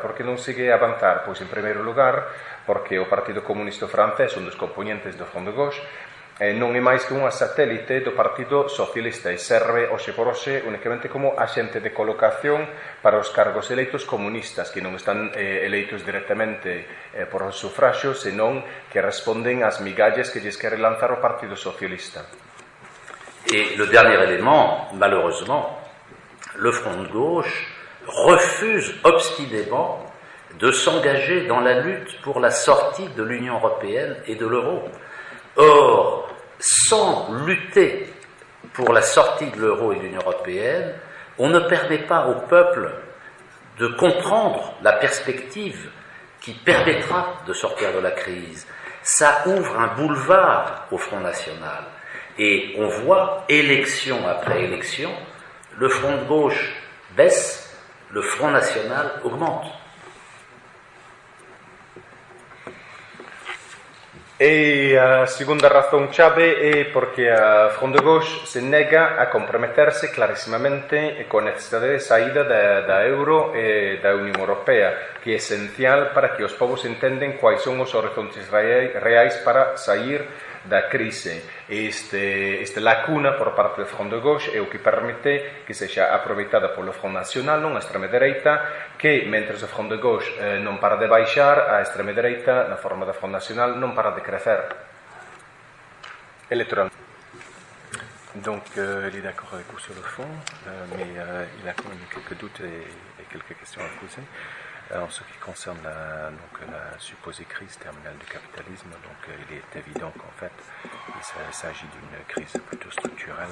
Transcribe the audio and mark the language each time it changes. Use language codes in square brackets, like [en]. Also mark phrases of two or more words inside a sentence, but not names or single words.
[gl] Por que non sigue avanzar? Pois en primeiro lugar porque o Partido Comunista Francés, un dos componentes do Front de Gauche, non é máis que unha satélite do Partido Socialista e serve hoxe por hoxe únicamente como axente de colocación para os cargos eleitos comunistas que non están eleitos directamente por sufraxo, senón que responden ás migalles que lles quere lanzar o Partido Socialista. [fr] Et le dernier élément, malheureusement, le Front de gauche refuse obstinément de s'engager dans la lutte pour la sortie de l'Union européenne et de l'euro. Or, sans lutter pour la sortie de l'euro et de l'Union européenne, on ne permet pas au peuple de comprendre la perspective qui permettra de sortir de la crise. Ça ouvre un boulevard au Front National. Et on voit, élection après élection, le Front de gauche baisse, le Front National augmente. [gl] E a segunda razón chave é porque a Front de Gauche se nega a comprometerse clarísimamente con a necesidade de saída da euro e da Unión Europea, que é esencial para que os povos entenden quais son os horizontes reais para sair da crise. Este lacuna por parte do Front de Gauche é o que permite que sexa aproveitada polo Front Nacional, non a extrema dereita, que, mentres o Front de Gauche non para de baixar, a extrema dereita, na forma da Front Nacional, non para de crecer electoralmente. [fr] Donc, il est d'accord avec vous sur le fond, mais il a quand même quelques doutes et quelques questions à poser. En ce qui concerne la supposée crise terminale du capitalisme, donc il est évident qu'en fait il s'agit d'une crise plutôt structurelle.